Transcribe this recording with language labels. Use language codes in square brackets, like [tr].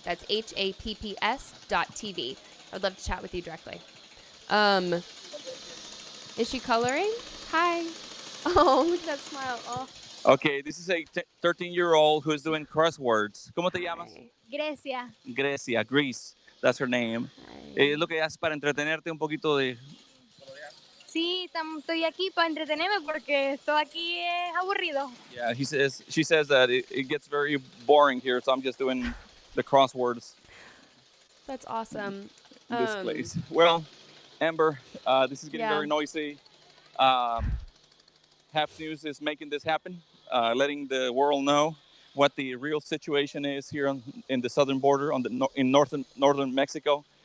[en] That's HAPPS.tv. I would love to chat with you directly. Is she coloring? Hi. Oh, look at that smile. Oh. Okay, this is a 13-year-old who's doing crosswords. [es] ¿Cómo te llamas? Grecia. [en] Grecia, Greece. That's her name. [es] Lo que haces para entretenerte un poquito de... Sí, estoy aquí para entretenerme porque esto aquí es aburrido. [en] Yeah, she says that it gets very boring here, so I'm just doing the crosswords. That's awesome. In this place. Well, Amber, this is getting very noisy. Haps News is making this happen, letting the world know what the real situation is here in the southern border in northern Mexico.